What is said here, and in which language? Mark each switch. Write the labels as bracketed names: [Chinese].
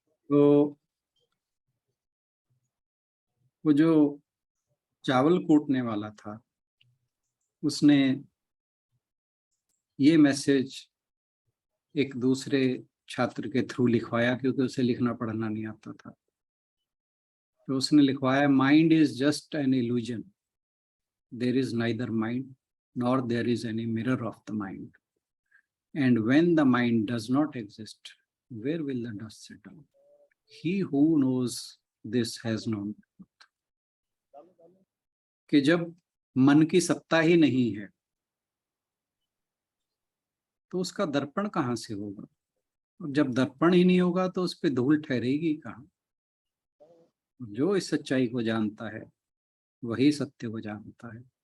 [Hindi] तो वो जो चावल कूटने वाला था, उसने ये मैसेज एक दूसरे छात्र के थ्रू लिखवाया, क्योंकि उसे लिखना पढ़ना नहीं आता था। तो उसने लिखवाया, [English] Mind is just an illusion, there is neither mind nor there is any mirror of the mind, and when the mind does not exist, where will the dust settle? He who knows this has known truth. [Hindi] कि जब मन की सत्ता ही नहीं है तो उसका दर्पण कहाँ से होगा? और जब दर्पण ही नहीं होगा तो उस पर धूल ठहरेगी कहाँ? जो इस सच्चाई को जानता है वही सत्य को जानता है।